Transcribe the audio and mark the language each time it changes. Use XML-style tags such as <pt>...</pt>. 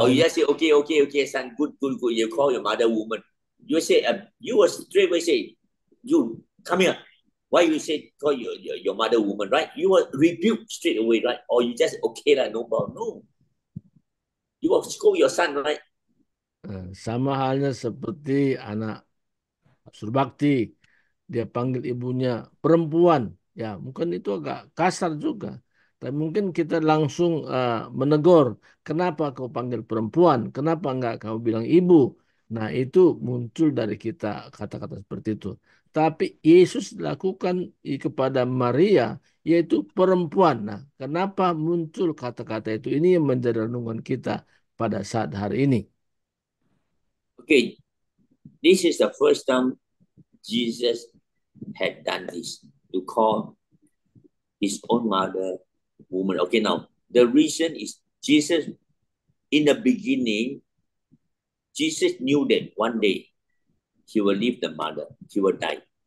<en>Oh, you just say, okay, son, good. You call your mother woman. You say, you will straight away say, you come here. Why you say call your mother woman, right? You will rebuke straight away, right? Or you just okay lah, no problem. No. You will scold your son, right?</en> <id>Sama halnya seperti anak surbakti, dia panggil ibunya perempuan, ya mungkin itu agak kasar juga. Tapi mungkin kita langsung menegur, kenapa kau panggil perempuan, kenapa enggak kau bilang ibu? Nah itu muncul dari kita kata-kata seperti itu. Tapi Yesus lakukan kepada Maria, yaitu perempuan. Nah kenapa muncul kata-kata itu? Ini yang menjadi renungan kita pada saat hari ini.</id> <en>Okay, this is the first time Jesus had done this, to call his own mother woman. Okay, now the reason is Jesus, in the beginning, Jesus knew that one day he will leave the mother, he will die.</en>